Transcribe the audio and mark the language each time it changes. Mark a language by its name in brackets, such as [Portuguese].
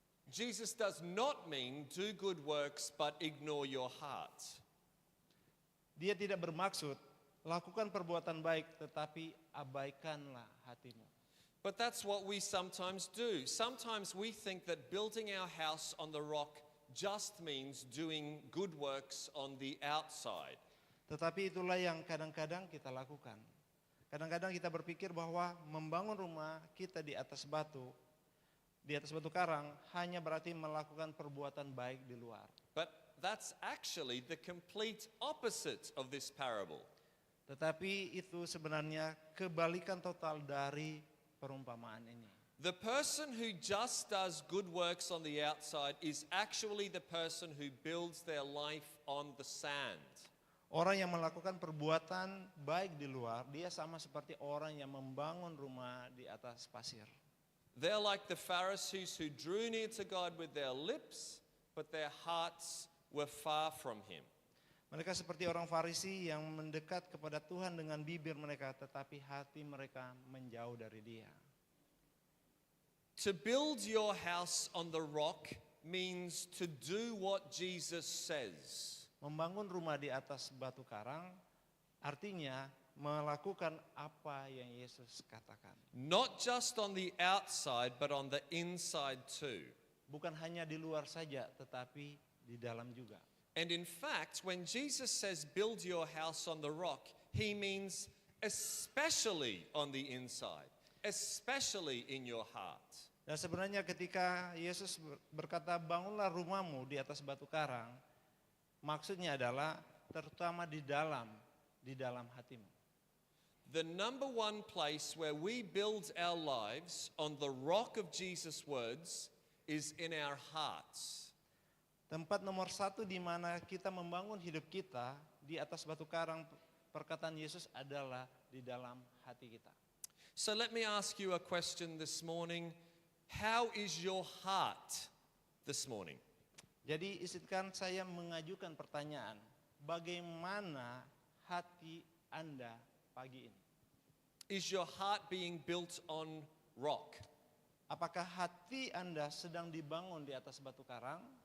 [English] Jesus does not mean do good works but ignore your heart. [Indonesian] Dia tidak bermaksud lakukan perbuatan baik tetapi abaikanlah hatimu. [English] But that's what we sometimes do. Sometimes we think that building our house on the rock just means doing good works on the outside. [Indonesian] Tetapi itulah yang kadang-kadang kita lakukan. Kadang-kadang kita berpikir bahwa membangun rumah kita di atas batu karang hanya berarti melakukan perbuatan baik di luar. [English] But that's actually the complete opposite of this parable. [Indonesian] Tetapi itu sebenarnya kebalikan total dari perumpamaan ini. [English] The person who just does good works on the outside is actually the person who builds their life on the sand. [Indonesian] Orang yang melakukan perbuatan baik di luar, dia sama seperti orang yang membangun rumah di atas pasir. [English] They're like the Pharisees who drew near to God with their lips, but their hearts were far from Him. [Indonesian] Mereka seperti orang Farisi yang mendekat kepada Tuhan dengan bibir mereka, tetapi hati mereka menjauh dari Dia. [English] To build your house on the rock means to do what Jesus says. [Indonesian] Membangun rumah di atas batu karang artinya melakukan apa yang Yesus katakan. [English] Not just on the outside, but on the inside too. [Indonesian] Bukan hanya di luar saja, tetapi di dalam juga. [English] And in fact, when Jesus says build your house on the rock, He means especially on the inside, especially in your heart. [Indonesian] Dan sebenarnya ketika Yesus berkata bangunlah rumahmu di atas batu karang, maksudnya adalah terutama di dalam hatimu. [English] The number one place where we build our lives on the rock of Jesus' words is in our hearts. [Indonesian] Tempat nomor satu di mana kita membangun hidup kita di atas batu karang perkataan Yesus adalah di dalam hati kita. [English] So let me ask you a question this morning. How is your heart this morning? [Indonesian] Jadi izinkan saya mengajukan pertanyaan, bagaimana hati Anda pagi ini? [English] Is your heart being built on rock? [Indonesian] Apakah hati Anda sedang dibangun di atas batu karang?